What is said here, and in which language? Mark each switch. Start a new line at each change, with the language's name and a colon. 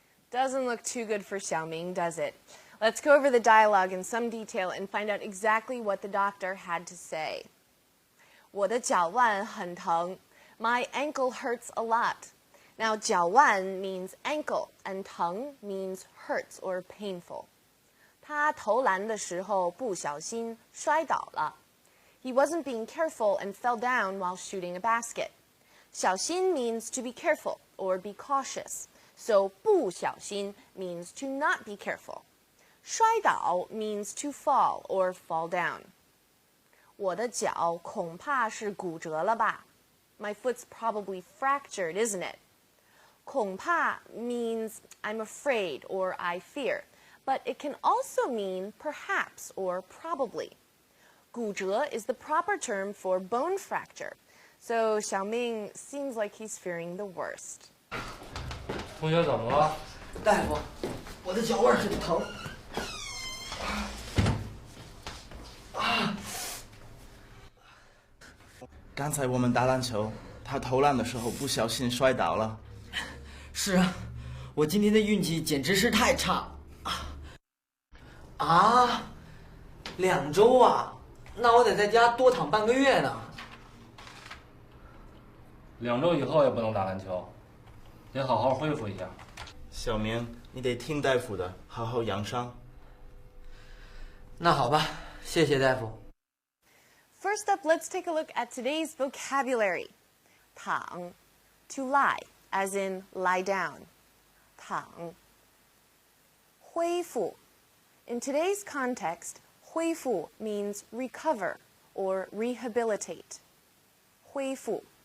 English: Doesn't look too good for Xiaoming, does it? Let's go over the dialogue in some detail and find out exactly what the doctor had to say.
Chinese: 我的脚腕很疼.
English: My ankle hurts a lot. Now, 脚腕 means ankle, and 疼 means hurts or painful.
Chinese: 他投篮的时候不小心摔倒了.
English: He wasn't being careful and fell down while shooting a basket. 小心 means to be careful or be cautious. So 不小心 means to not be careful. 摔倒 means to fall or fall down.
Chinese: 我的脚恐怕是骨折了吧?
English: My foot's probably fractured, isn't it? 恐怕 means I'm afraid or I fear, but it can also mean perhaps or probably. 骨折 is the proper term for bone fracture. So Xiaoming seems like he's fearing the worst.
Chinese: 同学怎么了？大夫，我的脚腕很疼。刚才我们打篮球，他投篮的时候不小心摔倒了。是啊，我今天的运气简直是太差。啊，2周啊？那我得在家多躺半个月呢。 2周以后也不能打篮球，得好好恢复一下。小明，你得听大夫的，好好养伤。那好吧，谢谢大夫。
English: First up, let's take a look at today's vocabulary. 躺, to lie, as in lie down. 躺.恢复. In today's context, 恢复 means recover or rehabilitate. 恢复.